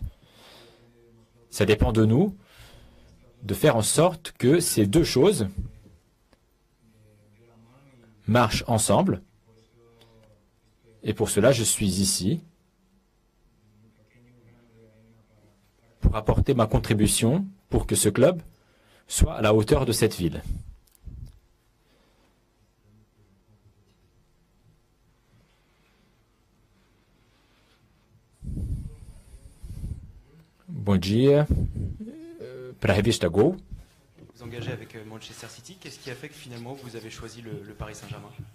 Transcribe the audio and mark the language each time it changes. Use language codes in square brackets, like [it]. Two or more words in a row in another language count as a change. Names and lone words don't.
[fr] Ça dépend de nous de faire en sorte que ces deux choses marchent ensemble. Et pour cela, je suis ici pour apporter ma contribution pour que ce club soit à la hauteur de cette ville. [pt] Bom dia. Para a revista Go. [fr] Vous engagez avec Manchester City. Qu'est-ce qui a fait que finalement vous avez choisi le Paris Saint-Germain?